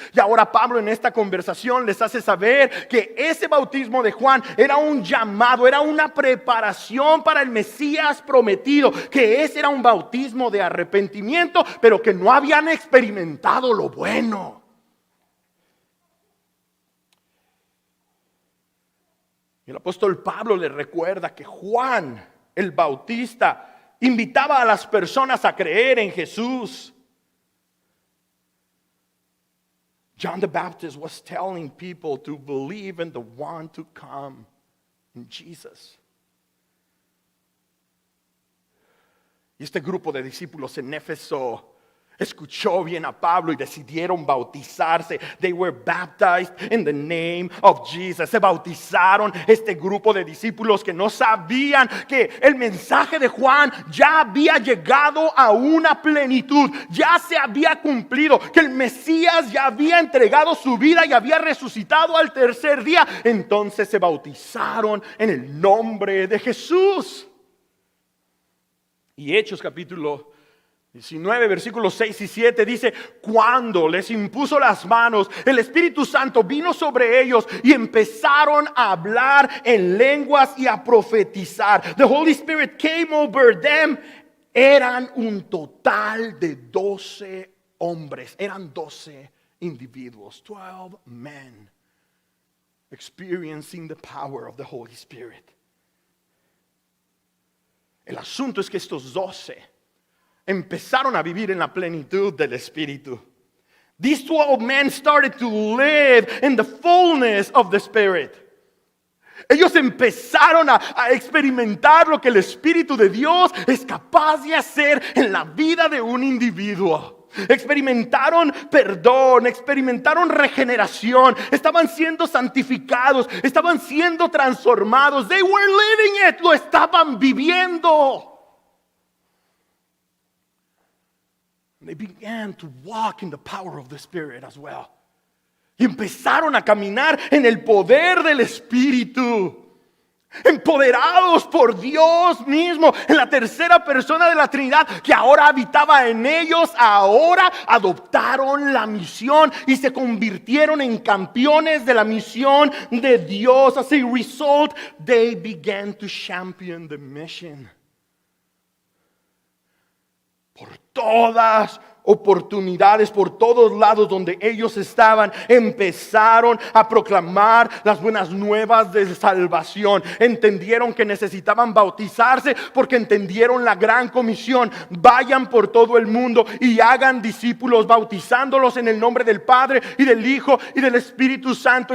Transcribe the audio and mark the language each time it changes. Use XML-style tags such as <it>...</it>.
<es>Y ahora Pablo en esta conversación les hace saber que ese bautismo de Juan era un llamado, era una preparación para el Mesías prometido, que ese era un bautismo de arrepentimiento, pero que no habían experimentado lo bueno. Y el apóstol Pablo les recuerda que Juan el Bautista invitaba a las personas a creer en Jesús.</es> <en>John the Baptist was telling people to believe in the one to come, in Jesus.</en> <es>Y este grupo de discípulos en Éfeso escuchó bien a Pablo y decidieron bautizarse.</es> <en>They were baptized in the name of Jesus.</en> <es>Se bautizaron este grupo de discípulos que no sabían que el mensaje de Juan ya había llegado a una plenitud. Ya se había cumplido, que el Mesías ya había entregado su vida y había resucitado al tercer día. Entonces se bautizaron en el nombre de Jesús. Y Hechos capítulo 19, versículos 6 y 7 dice, cuando les impuso las manos, el Espíritu Santo vino sobre ellos y empezaron a hablar en lenguas y a profetizar.</es> <en>The Holy Spirit came over them.</en> <es>Eran un total de 12 hombres, eran 12 individuos,</es> <en>12 men experiencing the power of the Holy Spirit.</en> <es>El asunto es que estos 12 empezaron a vivir en la plenitud del Espíritu.</es> <en>These 12 men started to live in the fullness of the Spirit.</en> <es>Ellos empezaron a experimentar lo que el Espíritu de Dios es capaz de hacer en la vida de un individuo. Experimentaron perdón, experimentaron regeneración, estaban siendo santificados, estaban siendo transformados.</es> <en>They were living it,</en> <es>lo estaban viviendo.</es> <en>They began to walk in the power of the Spirit as well.</en> <es>Y empezaron a caminar en el poder del Espíritu. Empoderados por Dios mismo, en la tercera persona de la Trinidad que ahora habitaba en ellos, ahora adoptaron la misión y se convirtieron en campeones de la misión de Dios.</es> <en>As a result, they began to champion the mission.</en> <es>por todas oportunidades, por todos lados donde ellos estaban, empezaron a proclamar las buenas nuevas de salvación. Entendieron que necesitaban bautizarse porque entendieron la gran comisión: vayan por todo el mundo y hagan discípulos, bautizándolos en el nombre del Padre y del Hijo y del Espíritu Santo.</es>